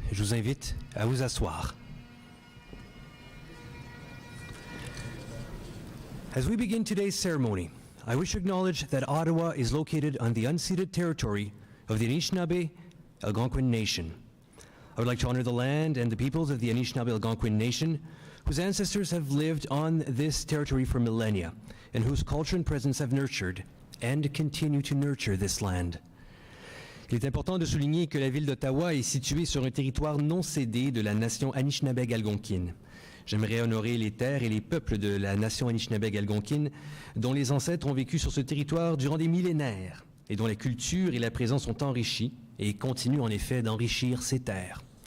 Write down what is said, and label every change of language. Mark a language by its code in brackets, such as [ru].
[fr] Je vous invite à vous asseoir. [en] As we begin today's ceremony, I wish to acknowledge that Ottawa is located on the unceded territory of the Anishinaabe Algonquin Nation. I would like to honor the land and the peoples of the Anishinaabe Algonquin Nation, whose ancestors have lived on this territory for millennia, and whose culture and presence have nurtured and continue to nurture this land. [fr] Il est important de souligner que la ville d'Ottawa est située sur un territoire non cédé de la nation Anishinaabeg algonquine. J'aimerais honorer les terres et les peuples de la nation Anishinaabeg algonquine dont les ancêtres ont vécu sur ce territoire durant des millénaires et dont la culture et la présence sont enrichies et continuent en effet d'enrichir ces terres.